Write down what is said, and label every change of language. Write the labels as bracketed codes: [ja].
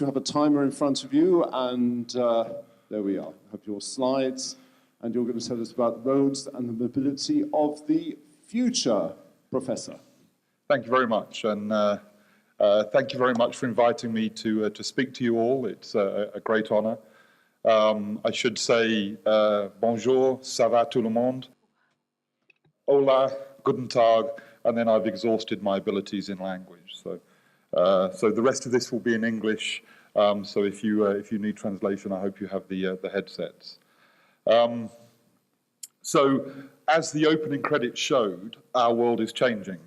[en] You have a timer in front of you, and there we are. You have your slides, and you're going to tell us about roads and the mobility of the future, Professor. Thank you very much, and thank you very much for inviting me to speak to you all. It's a great honor. I should say [fr] bonjour, ça va tout le monde? [es] Hola, [de] guten Tag, [en] and then I've exhausted my abilities in language. So the rest of this will be in English. So if you need translation, I hope you have the headsets. So as the opening credits showed, our world is changing.